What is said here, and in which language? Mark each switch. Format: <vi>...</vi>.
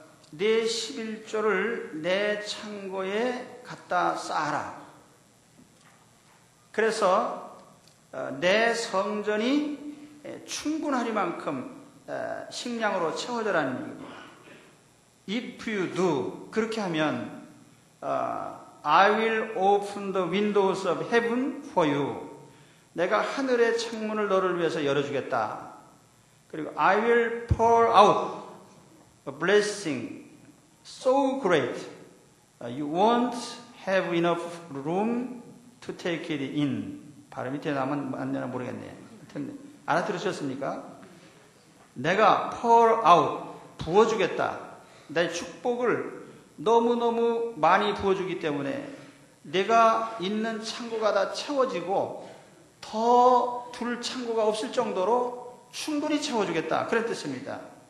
<ko>내 11조를 내 창고에 갖다 쌓아라. 그래서 내 성전이 충분하리만큼 식량으로 채워져라는 얘기입니다.</ko> <en>If you do,</en> <ko>그렇게 하면</ko> <en>I will open the windows of heaven for you.</en> <ko>내가 하늘의 창문을 너를 위해서 열어주겠다. 그리고</ko> <en>I will pour out a blessing so great you won't have enough room to take it in.</en> <ko>발음이 맞나 모르겠네. 알아들으셨습니까? 내가</ko> <en>pour out,</en> <ko>부어주겠다. 내 축복을 너무너무 많이 부어주기 때문에 내가 있는 창고가 다 채워지고 더 둘 창고가 없을 정도로 충분히 채워주겠다. 그런 뜻입니다.</ko>